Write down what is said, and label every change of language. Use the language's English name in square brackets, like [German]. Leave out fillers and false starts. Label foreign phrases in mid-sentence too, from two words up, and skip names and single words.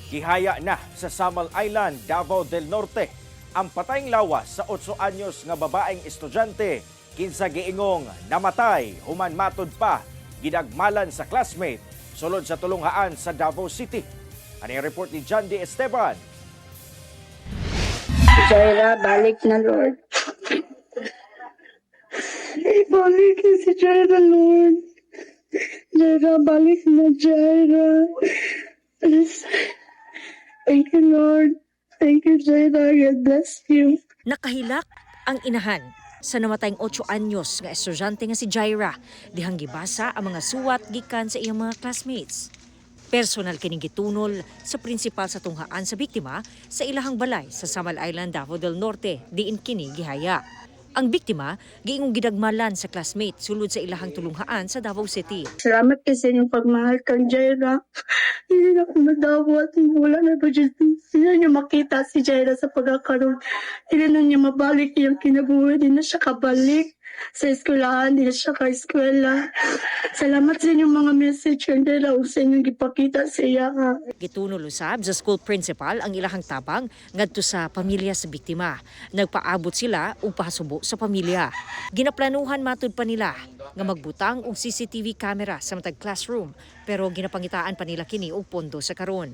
[Cebuano] Gihaya na sa Samal Island, Davao del Norte ang patayng lawas sa 8 anyos nga babaeng estudyante kinsa giingong namatay human matud pa gidagmalan sa classmate sulod sa tulunghaan sa Davao City. [Filipino] Ano yung report ni John D. Esteban? [Cebuano] Jaira, balik na, Lord. Ibalik na si Jaira, Lord. Jaira, balik na, Jaira. [English] Please. Thank you, Lord. Thank you, Jaira. God bless you. [Cebuano] Nakahilak ang inahan sa namatayng 8 anyos nga estudyante nga si Jaira dihang gibasa ang mga suwat gikan sa iyang mga classmates. Personal kining gitunol sa prinsipal sa tunghaan sa biktima sa ilahang balay sa Samal Island, Davao del Norte, diin kini gihaya. Ang biktima giingong gidagmalan sa classmate sulod sa ilahang tulunghaan sa Davao City. Salamat kasi inyong pagmahal kang Jaira. [Filipino] Hindi na ako madawat. Wala na ba dyan? Hindi niyo makita si Jaira sa pagkakaroon. Hindi na niya mabalik yung kinabuhi. Hindi na siya kabalik sa eskwelahan. Hindi na siya ka-eskwela. [Cebuano] Salamat sa inyong mga message kang Jaira o sa inyong ipakita sa iya. Gitunol usab sa school principal ang ilahang tabang ngadto sa pamilya sa biktima. Nagpaabot sila og pasubo sa pamilya. Ginaplanuhan matud pa nila nga magbutang og CCTV camera sa matag classroom pero ginapangitaan pa nila kini og pondo sa karon.